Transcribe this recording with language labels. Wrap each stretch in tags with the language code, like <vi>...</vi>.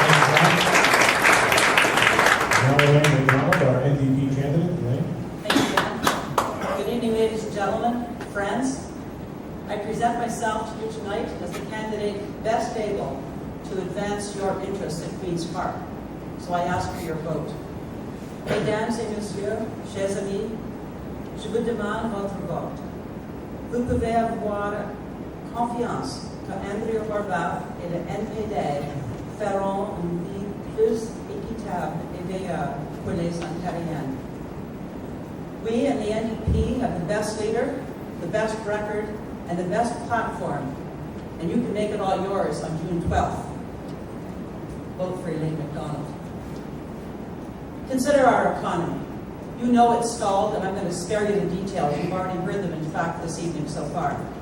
<en>Now Elaine McDonald, our NDP candidate. Elaine. Thank you, Dan. Good evening, ladies and gentlemen, friends. I present myself to you tonight as the candidate best able to advance your interests at Queen's Park. So I ask for your vote.</en> <fr>Mesdames et messieurs, chers amis, je vous demande votre vote. Vous pouvez avoir confiance que Andrea Barbat et le NPD feront une vie plus équitable et meilleure pour les Ontariens.</fr> <en>We and the NDP have the best leader, the best record, and the best platform, and you can make it all yours on June 12th. Vote for Elaine McDonald. Consider our economy. You know it's stalled, and I'm going to spare you the details. You've already heard them, in fact, this evening so far.</en>